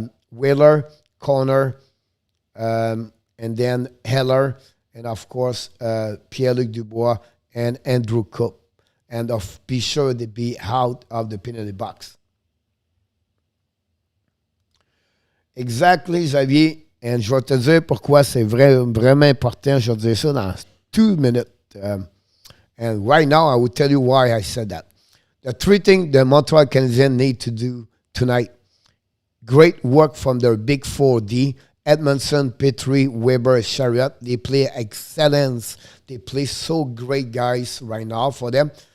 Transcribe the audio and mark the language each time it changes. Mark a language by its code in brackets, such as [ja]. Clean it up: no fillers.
[en] Wheeler, Connor, and then Heller, and of course Pierre-Luc Dubois and Andrew Cook. And be sure to be out of the penalty box. Exactly, Xavier. [fr] Et je vais te dire pourquoi c'est vraiment important. Je vais te dire ça dans 2 minutes. [en] And right now, I will tell you why I said that. The 3 things the Montreal Canadiens need to do tonight. Great work from their big 4D. Edmondson, Petrie, Weber, Chariot. They play excellence. They play so great, guys, right now for them.